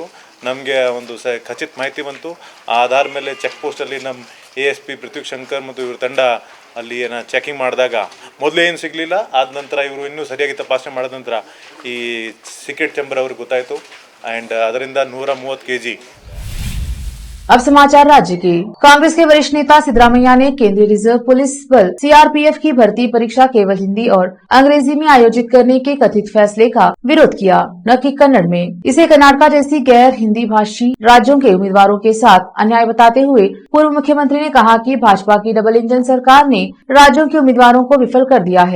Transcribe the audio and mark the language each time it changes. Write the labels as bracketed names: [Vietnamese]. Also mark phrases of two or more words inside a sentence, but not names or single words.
[Kannada] ನಮಗೆ ಒಂದು ಖಚಿತ ಮಾಹಿತಿ ಬಂತು. ಆ ಆಧಾರ ಮೇಲೆ [English] check postalli [Kannada] ನಮ್ಮ ASP ಪೃಥ್ವಿ ಶಂಕರ್ ಮತ್ತು ಇವ್ರ ತಂಡ ಅಲ್ಲಿ ಚೆಕಿಂಗ್ ಮಾಡಿದಾಗ ಮೊದಲು ಏನು ಸಿಗಲಿಲ್ಲ. ಆದ ನಂತರ ಇವರು ಇನ್ನೂ ಸರಿಯಾಗಿ ತಪಾಸಣೆ ಮಾಡಿದ ನಂತರ ಈ [English] secret chamber [Kannada] ಅವ್ರಿಗೆ ಗೊತ್ತಾಯಿತು ಆ್ಯಂಡ್ ಅದರಿಂದ 130 kg. [Hindi] अब समाचार राज्य के। कांग्रेस के वरिष्ठ नेता सिद्धरामैया ने केंद्रीय रिजर्व पुलिस बल सीआरपीएफ की भर्ती परीक्षा केवल हिंदी और अंग्रेजी में आयोजित करने के कथित फैसले का विरोध किया, न कि कन्नड़ में। इसे कर्नाटका जैसी गैर हिंदी भाषी राज्यों के उम्मीदवारों के साथ अन्याय बताते हुए पूर्व मुख्यमंत्री ने कहा कि भाजपा की [English] double engine [Hindi] सरकार ने राज्यों के उम्मीदवारों को विफल कर दिया है।